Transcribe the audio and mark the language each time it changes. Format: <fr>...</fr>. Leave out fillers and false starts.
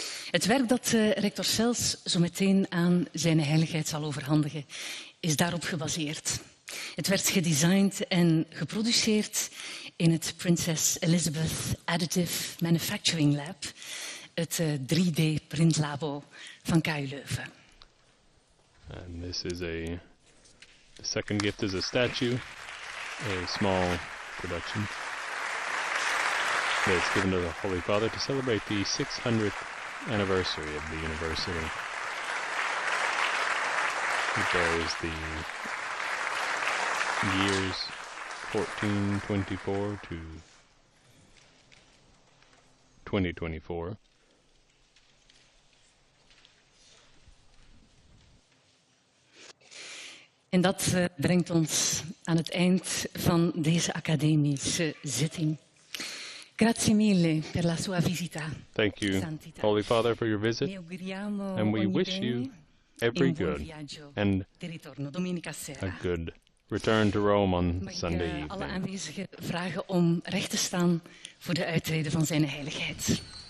<nl>Het werk dat rector Sels zo meteen aan zijn heiligheid zal overhandigen, is daarop gebaseerd. Het werd gedesigned en geproduceerd in het Princess Elizabeth Additive Manufacturing Lab, het 3D-printlabo van KU Leuven.</nl> <en>And this is the second gift is a statue, a small production that's given to the Holy Father to celebrate the 600th anniversary of the university. It bears the years 1424 to 2024.</en> <nl>En dat brengt ons aan het eind van deze academische zitting.</nl> <it>Grazie mille per la sua visita.</it> <en>Thank you, Holy Father, for your visit, and we wish you every good and a good return to Rome on Sunday evening.</en> <nl>Alle aanwezigen vragen om recht te staan voor de uittrede van zijn heiligheid.</nl>